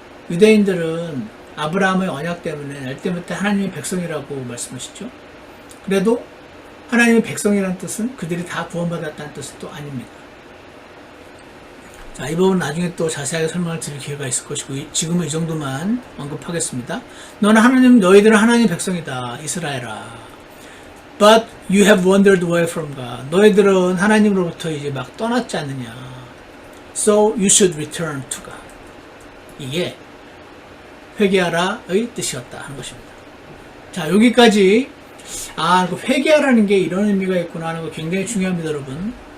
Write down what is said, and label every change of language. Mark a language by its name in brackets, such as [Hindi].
[Korean] 유대인들은 아브라함의 언약 때문에 날 때부터 하나님의 백성이라고 말씀하시죠. 그래도 하나님의 백성이라는 뜻은 그들이 다 구원받았다는 뜻은 또 아닙니다. 자, 이 부분 나중에 또 자세하게 설명을 드릴 기회가 있을 것이고 지금은 이 정도만 언급하겠습니다. 너희들은 하나님의 백성이다. 이스라엘아. [English] But you have wandered away from God. [Korean] 너희들은 하나님으로부터 이제 막 떠났지 않느냐. [English] So you should return to God. [Korean] 이게 회개하라의 뜻이었다 하는 것입니다. 자, 여기까지 그 회개하라는 게 이런 의미가 있구나 하는 거 굉장히 중요합니다, 여러분.